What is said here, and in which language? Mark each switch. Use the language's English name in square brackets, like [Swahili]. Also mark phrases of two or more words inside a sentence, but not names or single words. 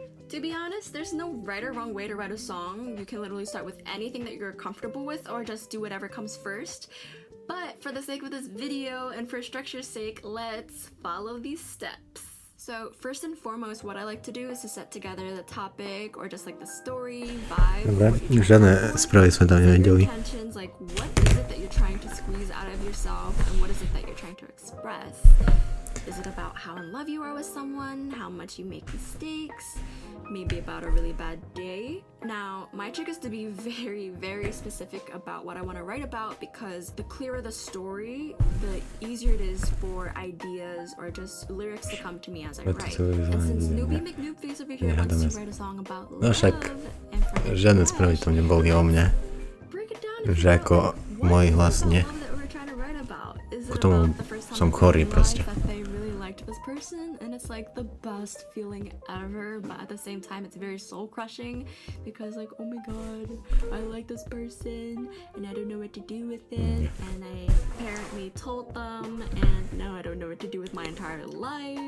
[English] To be honest, there's no right or wrong way to write a song. You can literally start with anything that you're comfortable with or just do whatever comes first. But for the sake of this video and for structure's sake, let's follow these steps. So first and foremost, what I like to do is to set together the topic or just like the story, vibe. [Slovak] Dobre, žiadne správy sme tam nevedeli. [English] Like what is it that you're trying to squeeze out of yourself and what is it that you're trying to express? Is it about how in love you are with someone, how much you make mistakes, maybe about a really bad day? Now, my trick is to be very, very specific about what I want to write about because the clearer the story, the easier it is for ideas or just lyrics to come to me as I write. And since Newbie McNoobface over here wants to write a song about love, and for [Slovak] žiadne správy tam neboli o mne. Že ako môj hlas nie. K tomu som chorý proste. [English] This person, and it's like the best feeling ever, but at the same time it's very soul crushing because like, oh my god, I like this person and I don't know what to do with it, and I apparently told them and now I don't know what to do with my entire life.